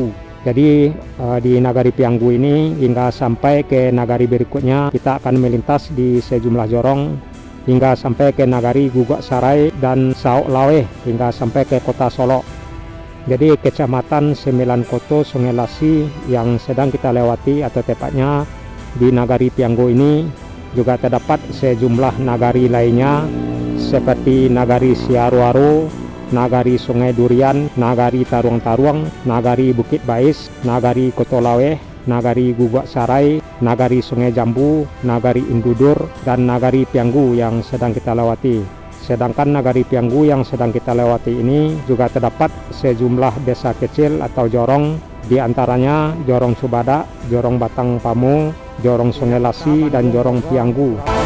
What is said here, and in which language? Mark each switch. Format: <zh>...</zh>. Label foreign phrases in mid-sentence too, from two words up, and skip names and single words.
<id>Jadi di Nagari Pianggu ini hingga sampai ke nagari berikutnya kita akan melintas di sejumlah jorong hingga sampai ke Nagari Gugak Sarai dan Sauk Laweh hingga sampai ke Kota Solo. Jadi Kecamatan Sembilan Koto Sungai Lasi yang sedang kita lewati atau tepatnya di Nagari Pianggu ini juga terdapat sejumlah nagari lainnya seperti Nagari Siaruaru, Nagari Sungai Durian, Nagari Taruang-Taruang, Nagari Bukit Bais, Nagari Kotolaweh, Nagari Gugak Sarai, Nagari Sungai Jambu, Nagari Indudur, dan Nagari Pianggu yang sedang kita lewati. Sedangkan Nagari Pianggu yang sedang kita lewati ini juga terdapat sejumlah desa kecil atau jorong, di antaranya Jorong Subada, Jorong Batang Pamu, Jorong Sungai Lasi, dan Jorong Pianggu.</id>